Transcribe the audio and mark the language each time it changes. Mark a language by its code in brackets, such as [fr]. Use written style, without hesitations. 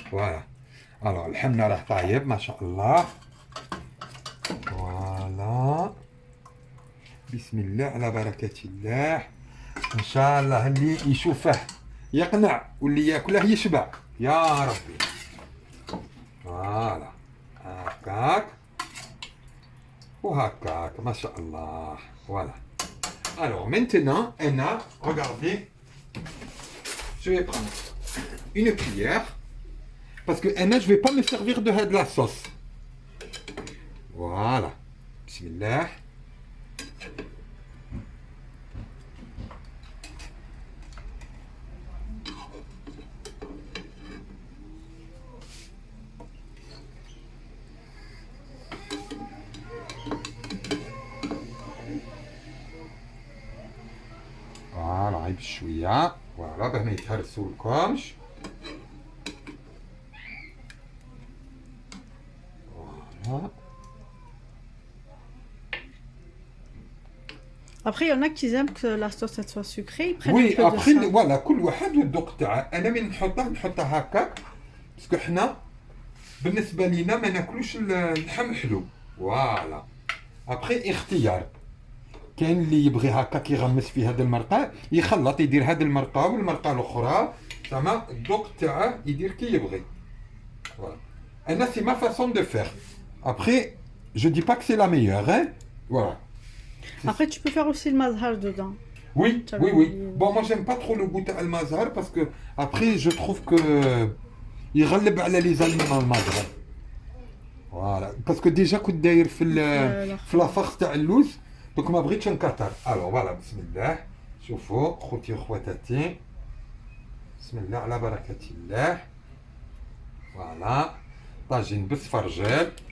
[ar] فوالا الوغ الحمه راه طايب ما شاء الله. فوالا بسم الله على بركة الله. ان شاء الله اللي يشوفه يقنع واللي ياكله يشبع يا ربي. فوالا هكاك وهكاك ما شاء الله. [fr] Voilà. Alors maintenant, Anna, regardez, je vais prendre une cuillère parce que Anna, je vais pas me servir de la sauce. Voilà. Bismillah. [ar] بشويه فوالا باه ما يتهرسولكمش. فوالا. [fr] Après, il y en a qui aiment que la sauce elle soit sucrée, ils prennent وي un peu de ابخي ça. [ar] فوالا كل واحد والذوق تاعه. انا من نحطها هكاك باسكو حنا بالنسبه لينا ما ناكلوش اللحم حلو. فوالا ابخي اختيار. كاين اللي يبغي هكاك يغمس في هذا المرقه يخلط يدير هذه المرقه والمرقه الاخرى زعما الذوق تاعه يدير كي يبغي. [fr] فوالا انا سي ما فاسون دو فير. ابخي جو دي با كو سي لا ميور hein. Voilà. Après, tu peux faire aussi le mazhar dedans. Oui, Ça oui, va, oui. il- Bon, moi j'aime pas trop le goût al mazhar parce que après je trouve que يغلب على les aliments المازهر. Voilà. [ar] Parce que déjà كنت داير في لافاغ تاع اللوز دونك ما بغيتش نكثر. الو فوالا بسم الله. شوفوا خوتي وخواتاتي بسم الله على بركة الله. فوالا طاجين بالسفرجل.